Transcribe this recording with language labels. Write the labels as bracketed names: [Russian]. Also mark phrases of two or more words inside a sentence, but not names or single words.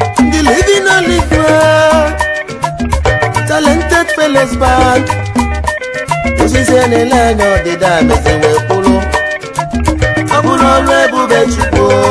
[English] The living and live well. Talented fellows band. [Igbo] Osisi na-ele anya ọdịda mezi wee kwụlụ. Ọ bụrụ ọrụ ebube Chukwu.